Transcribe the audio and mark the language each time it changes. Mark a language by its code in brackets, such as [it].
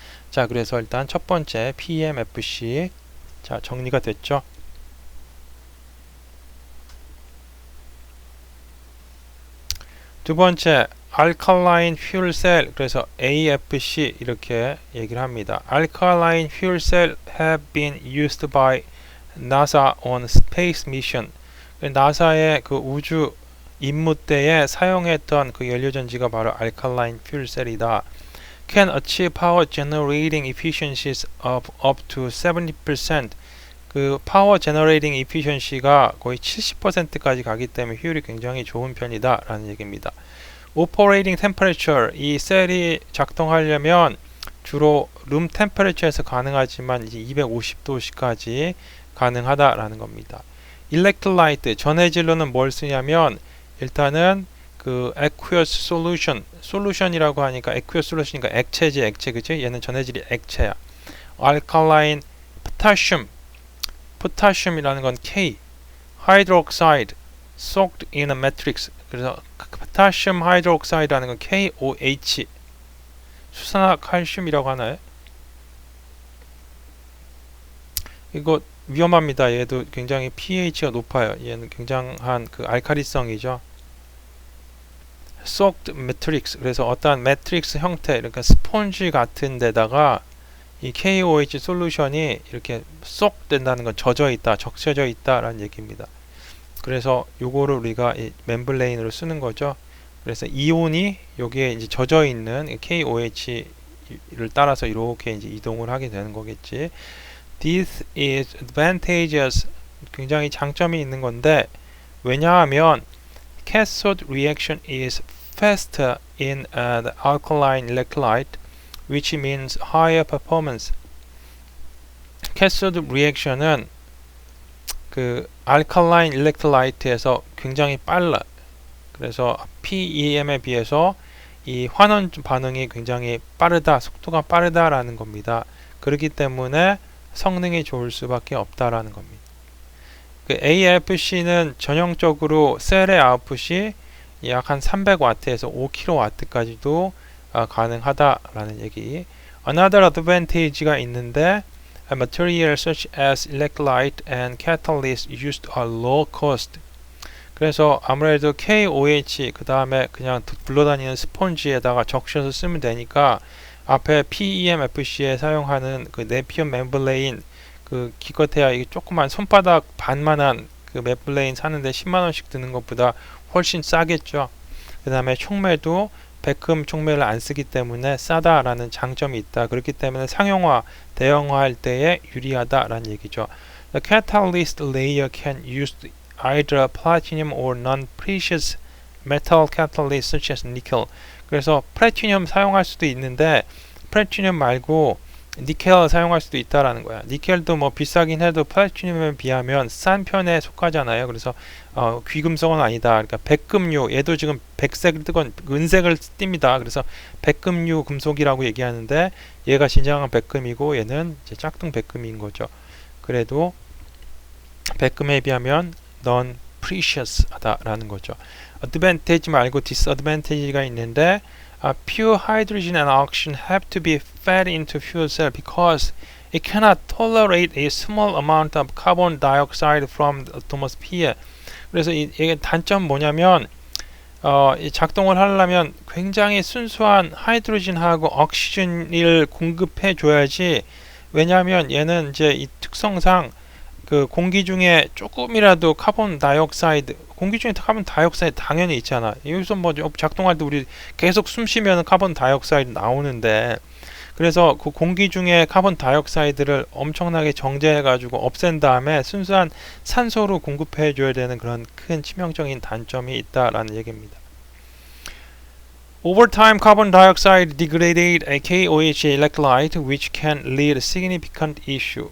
[ko] 자, 그래서 일단 첫 번째 PEMFC 자 정리가 됐죠. 두 번째 Alkaline Fuel Cell 그래서 AFC 이렇게 얘기를 합니다. [en] Alkaline Fuel Cell have been used by NASA on space mission. [ko] 나사의 그 우주 임무 때에 사용했던 그 연료전지가 바로 Alkaline Fuel Cell이다. [en] Can achieve power generating efficiencies of up to 70%. [ko] 그 파워 제너레이팅 이피션시가 거의 70%까지 가기 때문에 효율이 굉장히 좋은 편이다 라는 얘기입니다. Operating temperature 이 셀이 작동하려면 주로 룸 템퍼레처에서 가능하지만 이제 250도씨까지 가능하다라는 겁니다. Electrolyte 전해질로는 뭘 쓰냐면 일단은 그 aqueous solution 솔루션이라고 하니까 aqueous solution이니까 액체지 액체 그치? 얘는 전해질이 액체야. [en] Alkaline potassium이라는 건 K hydroxide soaked in a matrix 그래서 potassium hydroxide라는 건 KOH [ko] 수산화칼슘이라고 하나요? 이거 위험합니다. 얘도 굉장히 pH가 높아요. 얘는 굉장한 그 알칼리성이죠. soaked matrix 그래서 어떠한 매트릭스 형태 그러니까 스폰지 같은 데다가 이 KOH 솔루션이 이렇게 쏙 된다는 건 젖어 있다, 적셔져 있다라는 얘기입니다. 그래서 요거를 우리가 이 멤블레인으로 쓰는 거죠. 그래서 이온이 여기에 이제 젖어 있는 KOH를 따라서 이렇게 이제 이동을 하게 되는 거겠지. [en] This is advantageous. [ko] 굉장히 장점이 있는 건데 왜냐하면 [en] cathode reaction is faster in the alkaline electrolyte, which means higher performance. [ko] 캐소드 리액션은 그 알칼라인 일렉트라이트에서 굉장히 빨라. 그래서 PEM에 비해서 이 환원 반응이 굉장히 빠르다, 속도가 빠르다라는 겁니다. 그렇기 때문에 성능이 좋을 수밖에 없다라는 겁니다. 그 AFC는 전형적으로 셀의 아웃풋이 약 한 300W에서 5kW까지도 가능하다라는 얘기. [en] Another advantage가 있는데 materials such as electrolyte and catalyst used are low cost. [ko] 그래서 아무래도 KOH 그 다음에 그냥 굴러다니는 스펀지에다가 적셔서 쓰면 되니까 앞에 PEMFC에 사용하는 그 네피언 멤브레인 그 기껏해야 이게 조그만 손바닥 반만한 그 멤브레인 사는데 10만원씩 드는 것보다 훨씬 싸겠죠. 그 다음에 촉매도 백금 촉매를 안 쓰기 때문에 싸다라는 장점이 있다. 그렇기 때문에 상용화, 대형화할 때에 유리하다라는 얘기죠. [en] The catalyst layer can use either platinum or non-precious metal catalyst such as nickel. [ko] 그래서 플래티늄 사용할 수도 있는데 플래티늄 말고 니켈 사용할 수도 있다라는 거야. 니켈도 뭐 비싸긴 해도 플래티늄에 비하면 싼 편에 속하잖아요. 그래서 귀금속은 아니다. 그러니까 백금류, 얘도 지금 백색을 뜨건 은색을 띱니다. 그래서 백금류 금속이라고 얘기하는데 얘가 진정한 백금이고 얘는 이제 짝퉁 백금인 거죠. 그래도 백금에 비하면 non precious 하다라는 거죠. [en] advantage 말고 disadvantage가 있는데 pure hydrogen and oxygen have to be fed into fuel cell because it cannot tolerate a small amount of carbon dioxide from the atmosphere. [ko] 그래서 이게 단점 뭐냐면 이 작동을 하려면 굉장히 순수한 하이드로진하고 옥시전을 공급해 줘야지. 왜냐하면 얘는 이제 이 특성상 그 공기 중에 조금이라도 카본 다이옥사이드, 공기 중에 카본 다이옥사이드 당연히 있잖아. 여기서 뭐 작동할 때 우리 계속 숨 쉬면 카본 다이옥사이드 나오는데, 그래서 그 공기 중에 카본 다이옥사이드를 엄청나게 정제해 가지고 없앤 다음에 순수한 산소로 공급해 줘야 되는 그런 큰 치명적인 단점이 있다라는 얘기입니다. [en] Over time, carbon dioxide degraded a KOH electrolyte, which can lead a significant issue.